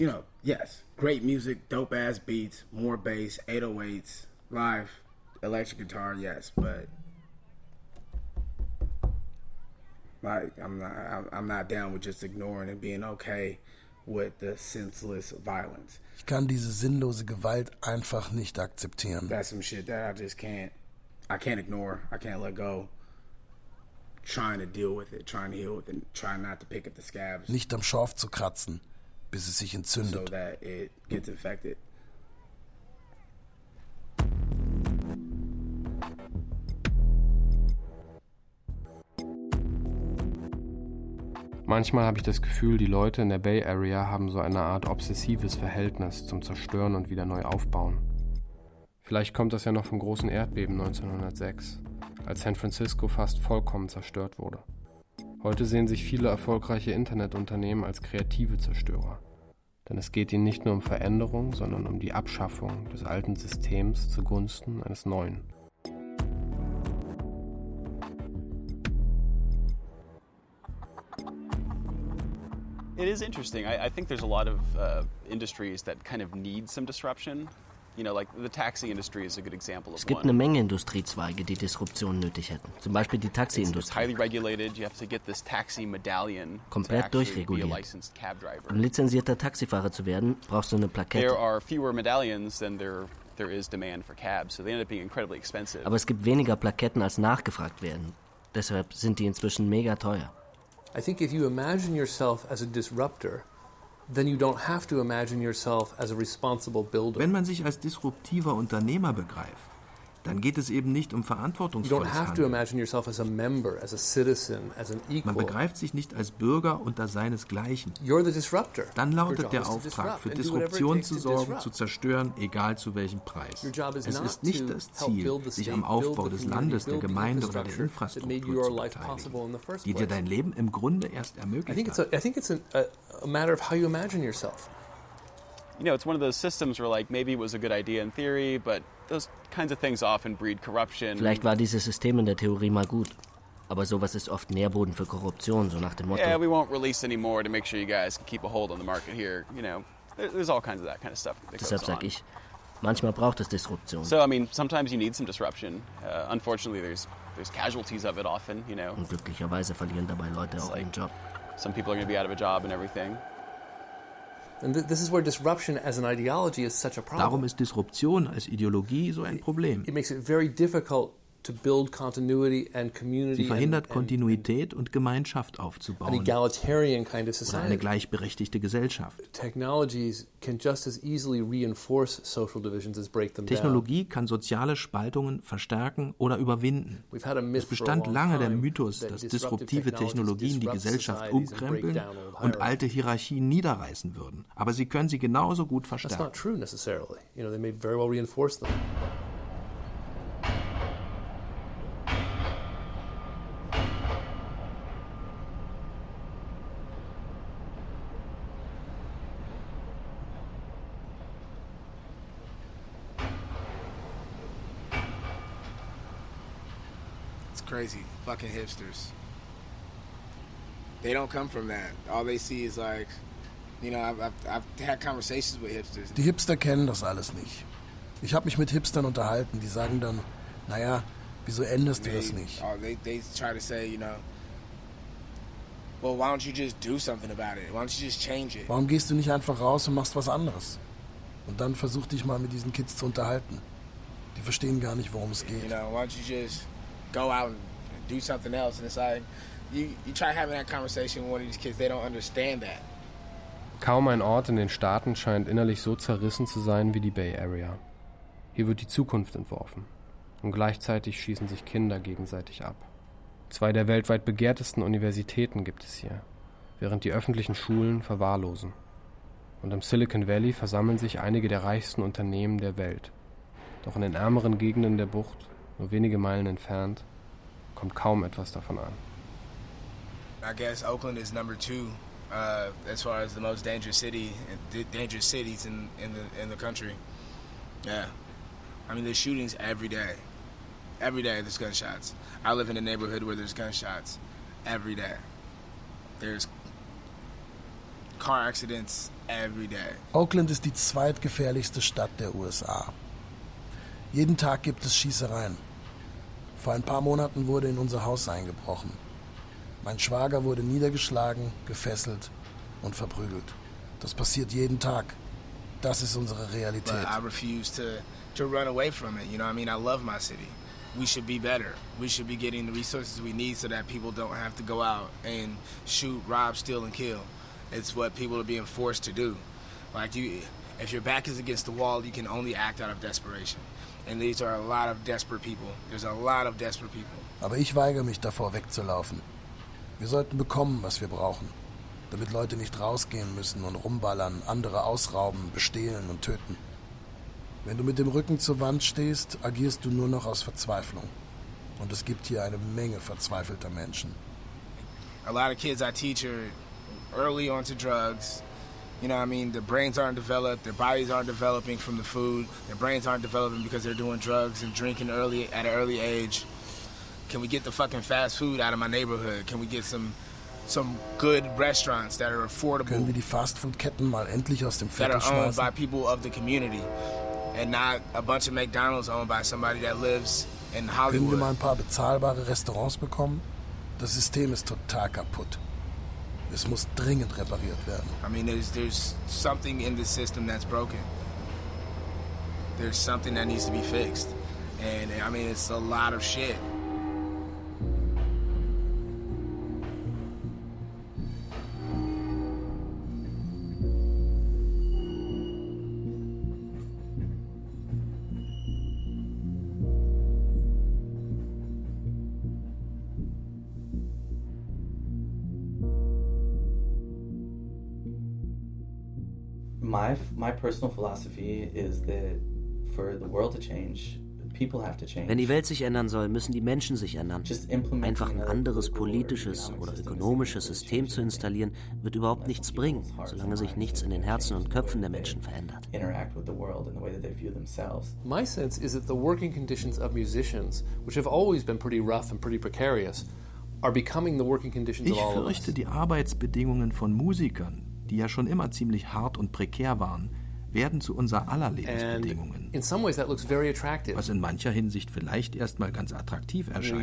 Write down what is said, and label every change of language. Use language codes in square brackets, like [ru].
[en] You know, yes, great music, dope ass beats, more bass, 808s, live, electric guitar, yes, but like I'm not down with just ignoring and being okay with the senseless violence. [de] Ich kann diese sinnlose Gewalt einfach nicht akzeptieren. [en] That's some shit that I just can't. I can't ignore. I can't let go. Trying to deal with it, trying to heal with it, trying not to pick up the scabs. [de] Nicht am Schorf zu kratzen, bis es sich entzündet. [en] So that it gets infected. [de] Manchmal habe ich das Gefühl, die Leute in der Bay Area haben so eine Art obsessives Verhältnis zum Zerstören und wieder neu aufbauen. Vielleicht kommt das ja noch vom großen Erdbeben 1906. Als San Francisco fast vollkommen zerstört wurde. Heute sehen sich viele erfolgreiche Internetunternehmen als kreative Zerstörer. Denn es geht ihnen nicht nur um Veränderung, sondern um die Abschaffung des alten Systems zugunsten eines neuen. [en] It is interesting. I think there's a lot of industries that kind of need some disruption. You know, like the taxi industry is a good example of one. [de] Es gibt eine Menge Industriezweige, die Disruption nötig hätten. Zum Beispiel die Taxiindustrie. [en] It's highly regulated. You have to get this taxi medallion. [de] Komplett durchreguliert. Um lizenzierter Taxifahrer zu werden, brauchst du eine Plakette. [en] There are fewer medallions than there is demand for cabs, so they end up being incredibly expensive. [de] Aber es gibt weniger Plaketten als nachgefragt werden. Deshalb sind die inzwischen mega teuer. [en] I think if you imagine yourself as a disruptor, then you don't have to imagine yourself as a responsible builder. [de] Wenn man sich als disruptiver Unternehmer begreift, dann geht es eben nicht um verantwortungsvolles Handeln. [en] You don't have to imagine yourself as a member, as a citizen, as an equal. [de] Man begreift sich nicht als Bürger unter seinesgleichen. [en] You're the disruptor. [de] Dann lautet der Auftrag, für Disruption zu sorgen, zu zerstören, egal zu welchem Preis. Es ist nicht das Ziel, sich am Aufbau des Landes, der Gemeinde oder der Infrastruktur zu beteiligen, die dir dein Leben im Grunde erst ermöglicht hat. [en] I think it's a matter of how you imagine yourself. You know, it's one of those systems where like maybe it was a good idea in theory, but those kinds of things often breed corruption. [de] Vielleicht war dieses System in der Theorie mal gut, Aber sowas ist oft Nährboden für Korruption, so nach dem Motto. [en] Yeah, we won't release any more to make sure you guys can keep a hold on the market here. You know, there's all kinds of that kind of stuff. [de] Deshalb sag ich, manchmal braucht es Disruption. [en] So, I mean, sometimes you need some disruption. Unfortunately, there's casualties of it often, you know. [de] Und glücklicherweise verlieren dabei Leute auch ihren Job. [en] Some people are going to be out of a job and everything. And this is where disruption as an ideology is such a problem. [de] Darum ist Disruption als Ideologie so ein Problem. [en] It makes it very difficult to build continuity and community. [de] Sie verhindert Kontinuität und Gemeinschaft aufzubauen. [en] An egalitarian kind of society. [de] Oder eine gleichberechtigte Gesellschaft. [en] Technologies can just as easily reinforce social divisions as break them down. [de] Technologie kann soziale Spaltungen verstärken oder überwinden. Es bestand lange der Mythos, dass disruptive Technologien die Gesellschaft umkrempeln und alte Hierarchien niederreißen würden. Aber sie können sie genauso gut verstärken. [en] That's not true necessarily. You know, they may very well reinforce them. Crazy fucking hipsters. They don't come from that. All they see is like, you know, I've had conversations with hipsters. [de] Die Hipster kennen das alles nicht. Ich habe mich mit Hipstern unterhalten. Die sagen dann, naja, wieso änderst du das nicht? [en] They try to say, you know, well, why don't you just do something about it? Why don't you just change it? [de] Warum gehst du nicht einfach raus und machst was anderes? Und dann versuch dich mal mit diesen Kids zu unterhalten. Die verstehen gar nicht, worum es geht. [en] You know, why don't you just go out and do something else. And it's like, you try having that conversation with one of these kids, they don't understand that. [de] Kaum ein Ort in den Staaten scheint innerlich so zerrissen zu sein wie die Bay Area. Hier wird die Zukunft entworfen. Und gleichzeitig schießen sich Kinder gegenseitig ab. Zwei der weltweit begehrtesten Universitäten gibt es hier, während die öffentlichen Schulen verwahrlosen. Und im Silicon Valley versammeln sich einige der reichsten Unternehmen der Welt. Doch in den ärmeren Gegenden der Bucht, nur wenige Meilen entfernt, kommt kaum etwas davon an. [en] I guess Oakland is number two as far as the most dangerous city, dangerous cities in the country. Yeah, I mean, there's shootings every day. Every day there's gunshots. I live in a neighborhood where there's gunshots every day. There's car accidents every day. [de] Oakland ist die zweitgefährlichste Stadt der USA. Jeden Tag gibt es Schießereien. Vor ein paar Monaten wurde in unser Haus eingebrochen. Mein Schwager wurde niedergeschlagen, gefesselt und verprügelt. Das passiert jeden Tag. Das ist unsere Realität. [en] But I refuse to run away from it. You know, I mean, I love my city. We should be better. We should be getting the resources we need so that people don't have to go out and shoot, rob, steal and kill. It's what people are being forced to do. Like, you, if your back is against the wall, you can only act out of desperation. And these are a lot of desperate people. There's a lot of desperate people. [de] Aber ich weigere mich davor wegzulaufen. Wir sollten bekommen, was wir brauchen, damit Leute nicht rausgehen müssen und rumballern, andere ausrauben, bestehlen und töten. Wenn du mit dem Rücken zur Wand stehst, agierst du nur noch aus Verzweiflung. Und es gibt hier eine Menge verzweifelter Menschen. [en] A lot of kids I teach are early on to drugs. You know what I mean? Their brains aren't developed, their bodies aren't developing from the food, their brains aren't developing because they're doing drugs and drinking early at an early age. Can we get the fucking fast food out of my neighborhood? Can we get some good restaurants that are affordable? [de] Können wir die Fastfood-Ketten mal endlich aus dem Viertel schmeißen? [en] That are owned by people of the community and not a bunch of McDonald's owned by somebody that lives in Hollywood. [de] Können wir mal ein paar bezahlbare Restaurants bekommen? Das System ist total kaputt. Es muss dringend repariert werden. [en] I mean, there's something in the system that's broken. There's something that needs to be fixed. And I mean, it's a lot of shit. My personal philosophy is that for the world to change, people have to change. [de] Wenn die Welt sich ändern soll, müssen die Menschen sich ändern. Einfach ein anderes politisches oder ökonomisches System zu installieren, wird überhaupt nichts bringen, solange sich nichts in den Herzen und Köpfen der Menschen verändert. [en] Interact with the world in the way that they view themselves. My sense is that the working conditions of musicians, which have always been pretty rough and pretty precarious, are becoming the working conditions of all of us. [de] Ich fürchte, die Arbeitsbedingungen von Musikern, die ja schon immer ziemlich hart und prekär waren, werden zu unser aller Lebensbedingungen. [en] In some ways that looks very attractive. [de] Was in mancher Hinsicht vielleicht erstmal ganz attraktiv erscheint.